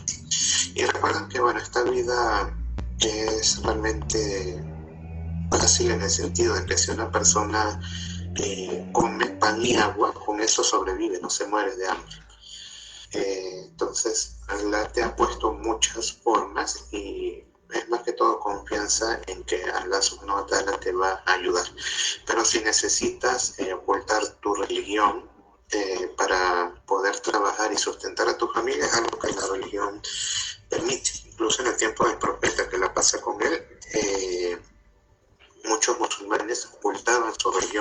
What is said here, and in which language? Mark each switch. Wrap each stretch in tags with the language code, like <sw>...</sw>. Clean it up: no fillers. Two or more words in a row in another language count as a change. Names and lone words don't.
<es>Y recuerden que, bueno, esta vida es realmente fácil en el sentido de que si una persona come pan y agua, con eso sobrevive, no se muere de hambre. Entonces, Allah te ha puesto muchas formas y es más que todo confianza en que Allah</es> <ar>سبحانه وتعالى</ar> <es>te va a ayudar. Pero si necesitas ocultar tu religión para poder trabajar y sustentar a tu familia, es algo que la religión permite. Incluso en el tiempo del profeta, que la pasa con él, muchos musulmanes ocultaban su religión.</es>